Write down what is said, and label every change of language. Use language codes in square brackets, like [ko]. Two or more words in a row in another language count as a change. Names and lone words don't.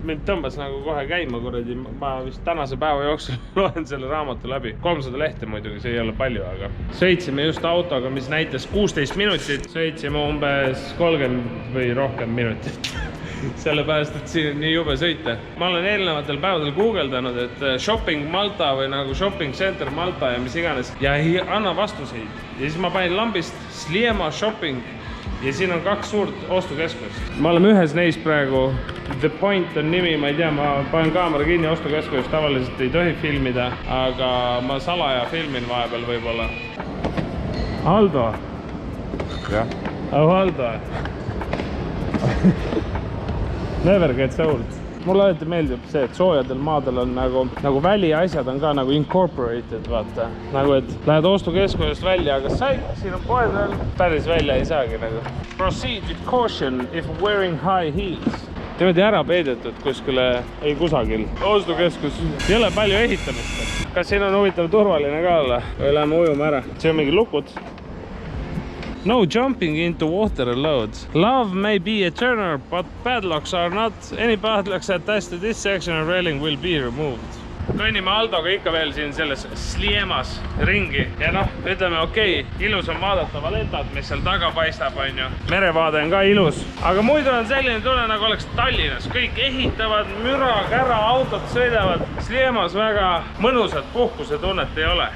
[et] Mind tõmbas nagu kohe käima, kuradi, ma vist tänase päeva jooksul loen selle raamatu läbi. 300 lehte muidugi, see ei ole palju, aga sõitsime just autoga, mis näitas 16 minutit. Sõitsime umbes 30 või rohkem minutit. Sellepärast, et siin on nii jube sõita. Ma olen eelnevatel päevadel guugeldanud, et shopping Malta või nagu [en] shopping center [et] Malta ja mis iganes. Ja ei anna vastuseid. Ja siis ma panin lambist Sliema shopping. Ja siin on 2 suurt ostukeskust. Me oleme ühes neist praegu. The Point on nimi, ma ei tea, ma panen kaamera kinni ostukeskus. Tavaliselt ei tohi filmida, aga ma salaja filmin vahepeal võib-olla. Aldo. Jah. [en] Oh, Aldo. Never gets old. [et] Mulle alati meeldib see, et soojadel maadel on nagu väliasjad on ka nagu incorporated, vaata. Nagu, et lähed ostukeskusest välja, aga siin on poed veel. Päris välja ei saagi nagu. [en] Proceed with caution if wearing high heels. [et] Teevad ära peidetud kuskile, ei kusagil. Ostukeskus. Ei ole palju ehitamist. Kas siin on huvitav turvaline ka olla? Või läheme ujuma ära? See on mingi lukud. [en] No jumping into water allowed. Love may be a turner, but padlocks are not. Any padlocks attached to this section of railing will be removed. [et] Kõnnime Aldoga ikka veel siin selles Sliemas ringi. Ja noh, ütleme okei, ilus on vaadata Vallettat, mis seal taga paistab, on ju. Merevaade on ka ilus. Aga muidu on selline tunne, nagu oleks Tallinnas. Kõik ehitavad, müra, kära, autod sõidavad. Sliemas väga mõnusat puhkuse tunnet ei ole.